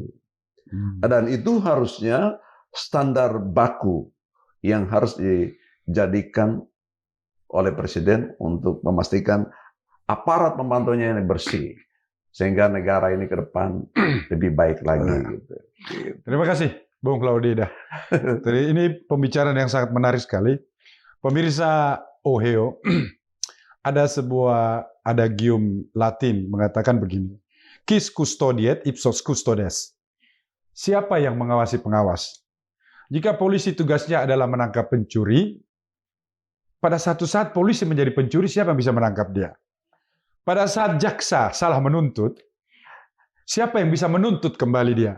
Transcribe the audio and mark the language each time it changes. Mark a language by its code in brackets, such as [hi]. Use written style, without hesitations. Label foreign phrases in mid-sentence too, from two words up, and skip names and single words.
[id] Dan itu harusnya standar baku yang harus dijadikan oleh presiden untuk memastikan aparat pembantunya ini bersih, sehingga negara ini ke depan lebih baik lagi. Gitu. Terima kasih, Bung Laude Ida. Jadi ini pembicaraan yang sangat menarik sekali. Pemirsa Ohio, ada sebuah adagium Latin mengatakan begini, [la] quis custodiet ipsos custodes. [id] Siapa yang mengawasi pengawas? Jika polisi tugasnya adalah menangkap pencuri, pada satu saat polisi menjadi pencuri, siapa yang bisa menangkap dia? Pada saat jaksa salah menuntut, siapa yang bisa menuntut kembali dia?